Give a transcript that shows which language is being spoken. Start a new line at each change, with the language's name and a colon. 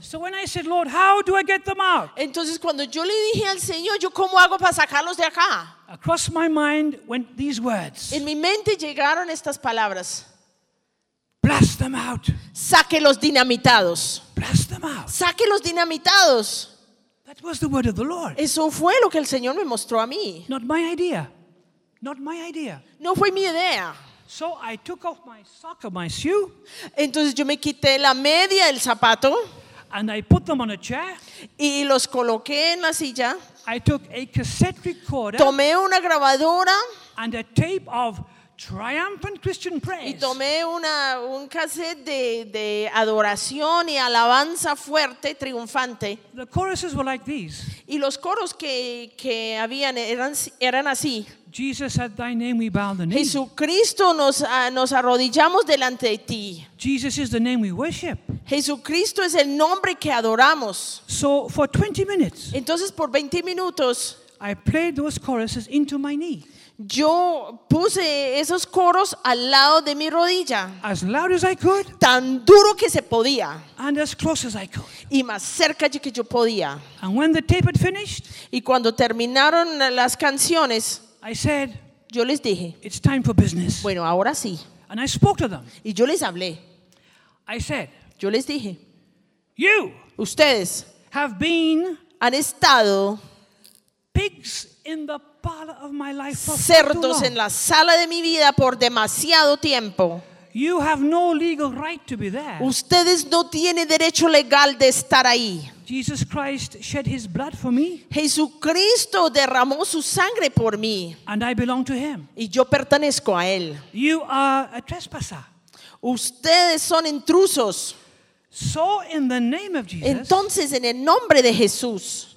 English: So when I said, "Lord, how do I get them out?"
Spanish: Entonces cuando yo le dije al Señor, "Yo cómo hago para sacarlos de acá?"
English: Across my mind went these words.
Spanish: En mi mente llegaron estas palabras.
English: Blast them out.
Spanish: Saque los dinamitados.
English: Blast them out.
Spanish: Saque los dinamitados.
English: That was the word of the Lord.
Spanish: Eso fue lo que el Señor me mostró a mí.
English: Not my idea. Not my idea.
Spanish: No fue mi idea.
English: So I took off my sock of my shoe.
Spanish: Entonces yo me quité la media del zapato.
English: And I put them on a chair.
Spanish: Y los coloqué en la silla.
English: I took a cassette recorder.
Spanish: Tomé una grabadora.
English: And a tape of Triumphant Christian Praise.
Spanish: Y tomé un cassette de adoración y alabanza fuerte, triunfante.
English: The choruses were like these.
Spanish: Y los coros que habían eran así.
English: Jesus, at thy name we bow the knee.
Spanish: Jesucristo, nos arrodillamos delante de ti.
English: Jesus is the name we worship.
Spanish: Jesucristo es el nombre que adoramos.
English: So for 20 minutes.
Spanish: Entonces por 20 minutos.
English: I played those choruses into my knee.
Spanish: Yo puse esos coros al lado de mi rodilla.
English: As loud as I could.
Spanish: Tan duro que se podía.
English: And as close as I could.
Spanish: Y más cerca que yo podía.
English: And when the tape had finished,
Spanish: y cuando terminaron las canciones,
English: I said,
Spanish: yo les dije,
English: "It's time for business."
Spanish: Bueno, ahora sí.
English: And I spoke to them.
Spanish: Y yo les hablé.
English: I said,
Spanish: yo les dije,
English: "You,
Spanish: ustedes,
English: have been,
Spanish: han estado,
English: pigs in the parlor of my life for
Spanish: cerdos en la sala de mi vida por demasiado tiempo.
English: You have no legal right to be there.
Spanish: Ustedes no tienen derecho legal de estar ahí.
English: Jesus Christ shed his blood for me.
Spanish: Jesucristo derramó su sangre por mí.
English: And I belong to him.
Spanish: Y yo pertenezco a él.
English: You are a trespasser.
Spanish: Ustedes son intrusos.
English: So in the name of Jesus,
Spanish: entonces en el nombre de Jesús,